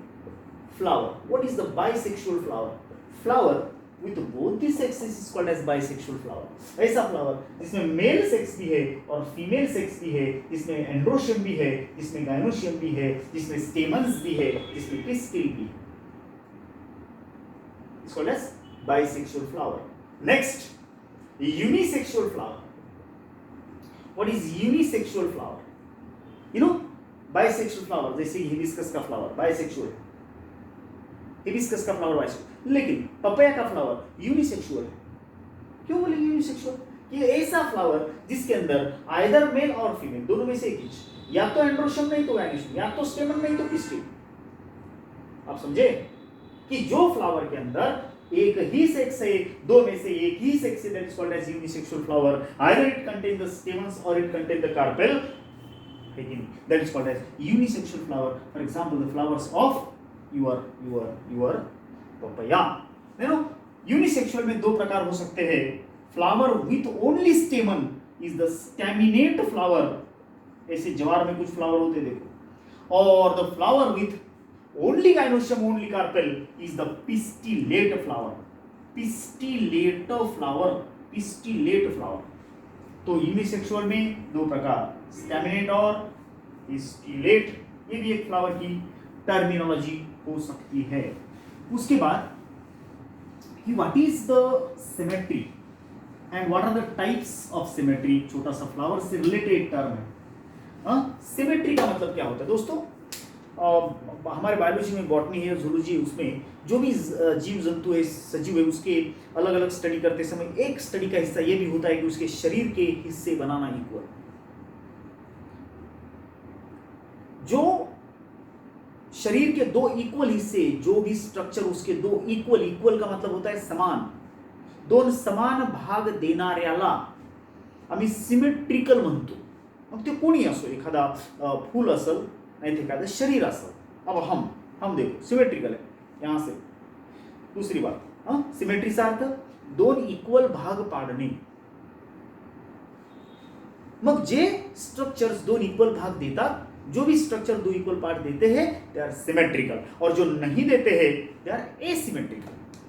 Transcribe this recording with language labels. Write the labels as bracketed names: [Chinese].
[English] What is the bisexual flower? Flower with both the sexes is called as bisexual flower. [Hindi] ऐसा flower जिसमें male sex भी है और female sex भी है, जिसमें एंड्रोशियम भी है, जिसमें गायनोशियम भी है, जिसमें स्टेमन्स भी है, जिसमें पिस्टिल भी है. [English] It's called as bisexual flower. Next, unisexual flower. What is unisexual flower? You know, bisexual flower [Hindi] जैसे हिबिस्कस का फ्लावर बाइसेक्सुअल, हिबिस्कस का फ्लावर बाइसेक्सुअल. लेकिन पपाया का फ्लावर यूनिसेक्सुअल है। क्यों बोलेंगे यूनिसेक्सुअल? कि ऐसा फ्लावर जिसके अंदर आइदर मेल और फीमेल दोनों में से एक ही, या तो एंड्रोशियम नहीं तो गायनेशियम, या तो स्टेमन नहीं तो पिस्टिल। आप समझे कि जो फ्लावर के अंदर एक ही सेक्स है, दो में से एक ही सेक्स है, [English] That is called as unisexual flower. Either it contain the stamens or it contain the carpel, [Hindi] है कि नहीं? [English] That is called as unisexual flower. For example the flowers of your papaya. [Hindi] देखो यूनिसेक्सुअल में दो प्रकार हो सकते हैं। [English] flower with only stamen is the staminate flower, [Hindi] ऐसे ज्वार में कुछ फ्लावर होते देखो। [English] और the flower with only gynoecium, only carpel is the pistillate flower. Pistillate flower. [Hindi] तो यूनिसेक्सुअल में दो प्रकार, स्टैमिनेट और पिस्टिलेट, ये भी एक फ्लावर की टर्मिनोलॉजी हो सकती है। उसके बाद कि [English] what is the symmetry and what are the types of symmetry, [Hindi] छोटा सा फ्लावर से रिलेटेड टर्म है। सिमेट्री का मतलब क्या होता है दोस्तों? हमारे बायोलॉजी में बॉटनी है, जूलॉजी है, उसमें जो भी जीव जंतु है, सजीव है, उसके अलग अलग स्टडी करते समय एक स्टडी का हिस्सा ये भी होता है कि उसके शरीर के हिस्से बनाना इक्वल। जो शरीर के दो इक्वल हिस्से, जो भी स्ट्रक्चर उसके दो इक्वल का मतलब होता है समान, [Marathi] दोन समान भाग देणाऱ्याला आम्ही सिमेट्रिकल म्हणतो। मग ते कोणी असो, एखादा फूल असेल नहीं तो एखादं शरीर असेल। [Hindi] अब हम देखो सिमेट्रिकल है यहां से। दूसरी बात, [Marathi] सिमेट्रीचा अर्थ दोन इक्वल भाग पाडणे। मग जे स्ट्रक्चर्स दोन इक्वल भाग देतात, [Hindi] जो भी स्ट्रक्चर दो इक्वल पार्ट देते हैं [English] they are symmetrical, [Hindi] और जो नहीं देते हैं [English] They are asymmetrical.